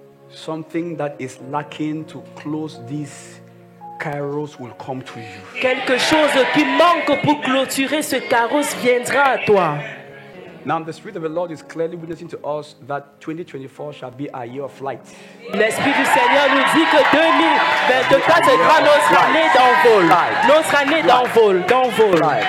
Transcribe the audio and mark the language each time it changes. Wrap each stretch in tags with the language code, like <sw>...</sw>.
<en>something that is lacking to close these kairos will come to you.</en> <fr>quelque chose qui manque pour clôturer ce carrosse viendra à toi.</fr> <en>Now, the Spirit of the Lord is clearly witnessing to us that 2024 shall be a year of light.</en> <fr>L'Esprit du Seigneur nous dit que 2024 sera notre année d'envol. Notre année d'envol, d'envol.</fr>